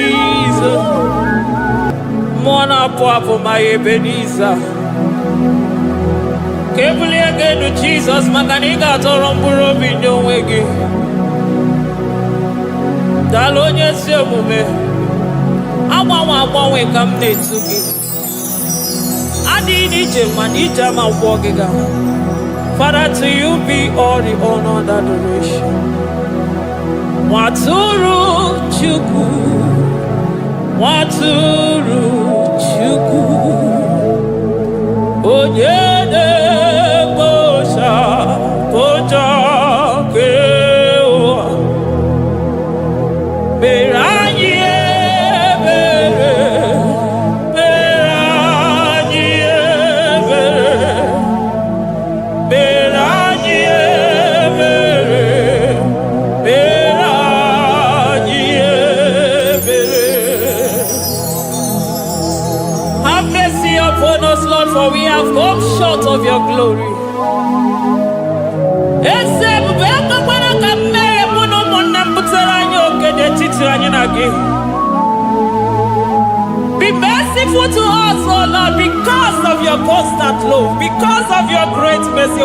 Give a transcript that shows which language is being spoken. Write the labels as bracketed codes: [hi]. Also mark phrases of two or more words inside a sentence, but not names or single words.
[en] Hapo my Ebenezer. [ig] ebuli ego Jesus maka na ị ga-atọrọ mkpụrụ obi ndị onwe gị. Daalụ onye ezi omume. Agbanwe ka m na-etu gị. Adịghị n'ije mana ije ama gwọ gị ga. [en] Father, to you be all the honor and adoration. [ig] Nwatụrụ Chukwu, Nwatụrụ Chukwu, onye na-ekpocha kpocha nke ụwa, mere anyị ebere, mere anyị ebere, mere anyị ebere, mere anyị ebere. [en] Have mercy upon us, Lord, for we have come short of your glory. Be merciful to us, oh Lord, because of your constant love, because of your great mercy.